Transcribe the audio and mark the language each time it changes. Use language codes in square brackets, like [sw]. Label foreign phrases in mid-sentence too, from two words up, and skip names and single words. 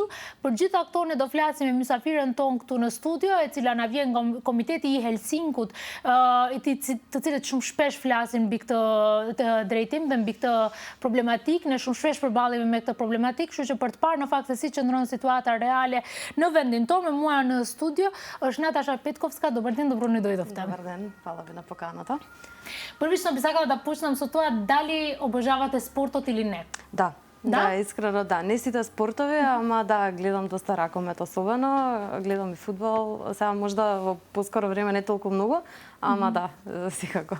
[sq] Për gjitha këto ne do flasim me mysafirën tonë këtu në studio, e cila na vjen nga Komiteti I Helsinkut, të cilët shumë shpesh flasin mbi këtë drejtim dhe mbi këtë problematikë. Ne shumë shpesh përballemi me këtë problematikë, kështu që për të parë në fakt se si qëndron situata reale në vendin tonë, me mua në studio është Natasha Petkovska. [mk] Dobar ден, добро ни дојдовте. Добар ден, фала ви на поканата. Првично би сакала да почнам со тоа дали обожавате спортот или не? Да. Да, искрено да. Не сите спортови, ама да, гледам доста ракомет особено, гледам И фудбал, сега можда во поскоро време не толку многу, ама да, секако.